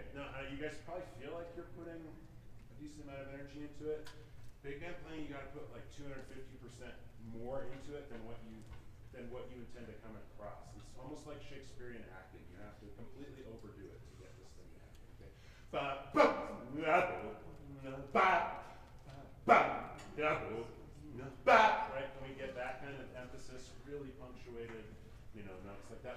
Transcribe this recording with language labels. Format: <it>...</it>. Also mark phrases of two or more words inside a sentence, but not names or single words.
<en>Now you guys probably feel like you're putting a decent amount of energy into it. Big band playing, you got to put like 250% more into it than what you intend to come across. It's almost like Shakespearean acting. You have to completely overdo it to get this thing to happen. Okay. Ba ba ba ba ba ba. Right? Can we get that kind of emphasis, really punctuated, notes like that?</en>